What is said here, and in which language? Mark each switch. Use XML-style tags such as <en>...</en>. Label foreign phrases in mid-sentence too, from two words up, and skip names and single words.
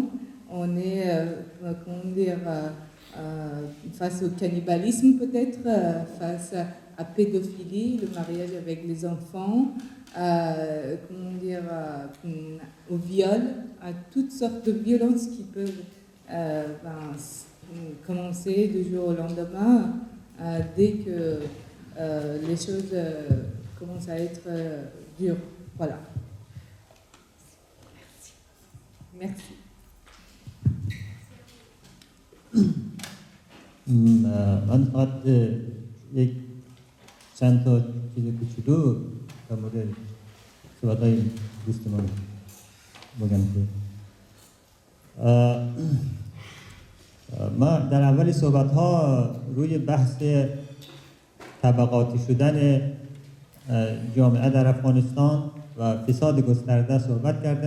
<fr>On est face au cannibalisme peut-être, face à pédophilie, le mariage avec les enfants, au viol, à toutes sortes de violences qui peuvent commencer du jour au lendemain dès que les choses commencent à être dures. Voilà. Merci.</fr> <fa>من فقط یک چند تا چیز کوچولو در مورد صحبت‌های دوستمان بگم که ما در اول صحبت‌ها روی بحث طبقاتی شدن جامعه در افغانستان و فساد گسترده صحبت کردیم.</fa>